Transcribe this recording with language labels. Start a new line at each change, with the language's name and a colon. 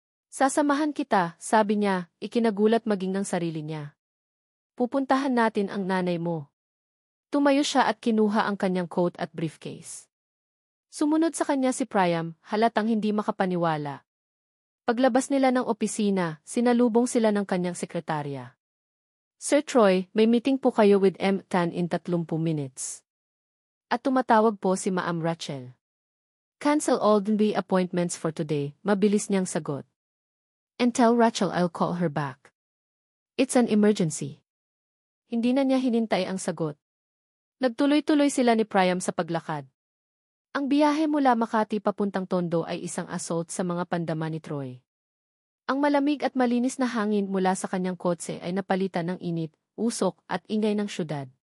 Filipino: Sasamahan kita, sabi niya, ikinagulat maging ng sarili niya. Pupuntahan natin ang nanay mo. Tumayo siya at kinuha ang kanyang coat at briefcase. Sumunod sa kanya si Priam, halatang hindi makapaniwala. Paglabas nila ng opisina, sinalubong sila ng kanyang sekretarya.
English: Sir Troy,
Filipino: may
English: meeting
Filipino: po kayo
English: with M. Tan in 30 minutes.
Filipino: At tumatawag po si Ma'am Rachel.
English: Cancel all the appointments for today,
Filipino: mabilis niyang sagot.
English: And tell Rachel I'll call her back. It's an emergency.
Filipino: hindi na niya hinintay ang sagot. Nagtuloy-tuloy sila ni Priam sa paglakad. Ang biyahe mula Makati papuntang Tondo ay isang assault sa mga pandama ni Troy. Ang malamig at malinis na hangin mula sa kanyang kotse ay napalitan ng init, usok at ingay ng syudad.